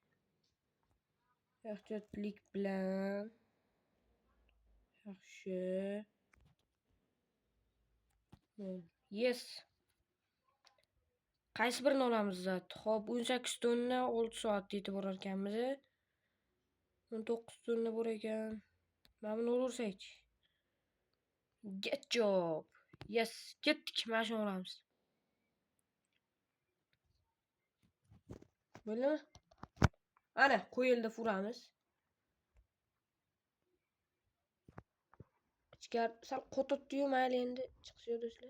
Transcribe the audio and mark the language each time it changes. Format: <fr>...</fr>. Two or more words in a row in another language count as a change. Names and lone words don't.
<uz>Ehtiyotlik bilan yaxshi.</uz> <en>Yes.</en> <uz>Qaysi birini olamiz zat? Xo'p, 18 tonna 6 soat yetib borar ekanmiz. 19 tonna bor ekan. Mana buni olaversak.</uz> <en>Get job. Yes,</en> <uz>ketdik. Mana shuni olamiz. Bo'ldimi? Ana, qo'yildi furamiz. Ichkari sal qototdi-yu, mayli endi chiqsa do'stlar.</uz>